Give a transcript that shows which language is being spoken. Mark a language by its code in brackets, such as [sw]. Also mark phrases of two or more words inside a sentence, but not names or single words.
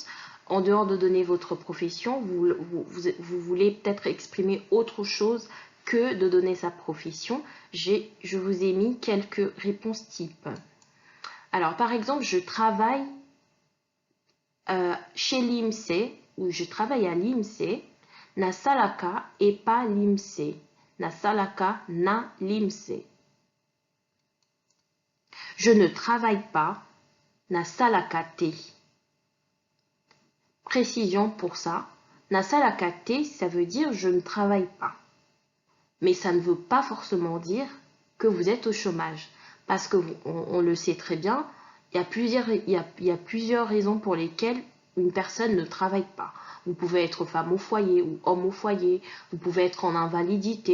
[fr] En dehors de donner votre profession, vous voulez peut-être exprimer autre chose que de donner sa profession. Je vous ai mis quelques réponses types. Alors, par exemple, je travaille chez l'IMSE ou je travaille à l'IMSE. [ln] Na salaka [fr] et pas [ln] l'IMSE. Na salaka na l'IMSE. [fr] Je ne travaille pas. [ln] Na salaka te. [fr] Précision pour ça. [ln] Na salaka te, [fr] ça veut dire je ne travaille pas. Mais ça ne veut pas forcément dire que vous êtes au chômage. Parce que on le sait très bien, il y a plusieurs raisons pour lesquelles une personne ne travaille pas. Vous pouvez être femme au foyer ou homme au foyer. Vous pouvez être en invalidité.